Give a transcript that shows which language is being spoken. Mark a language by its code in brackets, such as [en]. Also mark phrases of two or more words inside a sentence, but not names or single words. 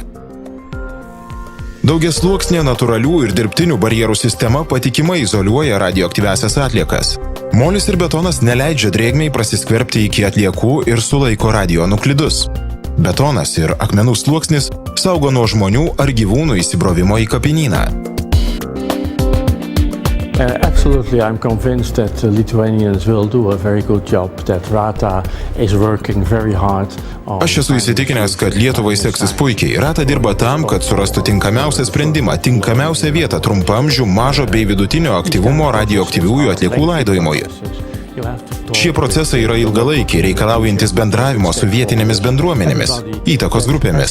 [lt] Daugiasluoksnė natūralių ir dirbtinių barjerų sistema patikimai izoliuoja radioaktyviąsias atliekas. Molis ir betonas neleidžia drėgmei prasiskverbti iki atliekų ir sulaiko radionuklidus. Betonas ir akmenų sluoksnis saugo nuo žmonių ar gyvūnų įsibrovimo į kapinyną. [en] Absolutely, I'm convinced that Lithuanians will do a very good job, that RATA is working very hard. [lt] Aš esu įsitikinęs, kad Lietuvai seksis puikiai. RATA dirba tam, kad surastų tinkamiausią sprendimą, tinkamiausią vietą trumpamžių, mažo bei vidutinio aktyvumo radioaktyviųjų atliekų laidojimui. Šie procesai yra ilgalaikiai, reikalaujantis bendravimo su vietinėmis bendruomenėmis, įtakos grupėmis.